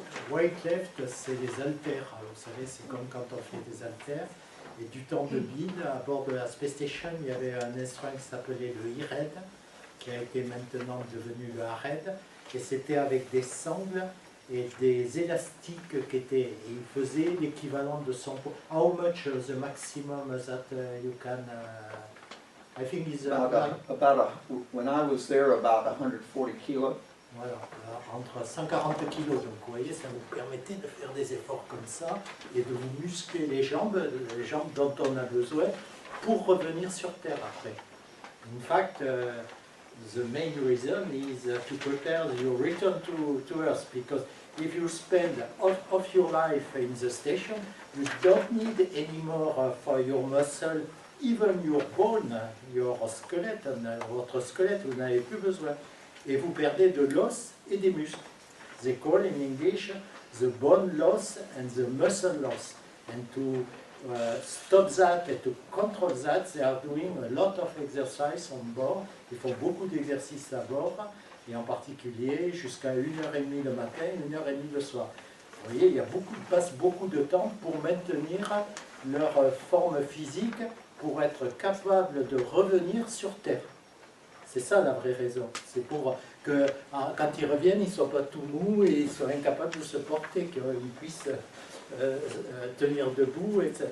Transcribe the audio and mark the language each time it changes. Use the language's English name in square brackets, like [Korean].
[French] Weightlift, c'est les haltères. Alors, vous savez, c'est comme quand on fait des haltères. Et du temps de Bill, à bord de la Space Station, il y avait un instrument qui s'appelait le E-Red, qui a été maintenant devenu le A-Red. Et c'était avec des sangles et des élastiques qui étaient. Et il faisait l'équivalent de son poids. [English] How much the maximum that you can. I think is When I was there, about 140 kilos. [French] Voilà, entre 140 kilos. Donc vous voyez, ça vous permettait de faire des efforts comme ça et de vous muscler les jambes dont on a besoin pour revenir sur Terre après. [English] In fact, the main reason is to prepare your return to Earth, because if you spend of your life in the station, you don't need anymore for your muscle, even your bone, your squelette, [French] votre squelette, vous n'avez plus besoin. Et vous perdez de l'os et des muscles. [English] They call in English the bone loss and the muscle loss. And to stop that and to control that, they are doing a lot of exercise on board. [French] Ils font beaucoup d'exercices à bord, et en particulier jusqu'à 1h30 le matin, 1h30 le soir. Vous voyez, ils passent beaucoup de temps pour maintenir leur forme physique, pour être capables de revenir sur Terre. C'est ça la vraie raison. C'est pour que quand ils reviennent, ils ne soient pas tout mous et ils soient incapables de se porter, qu'ils puissent tenir debout.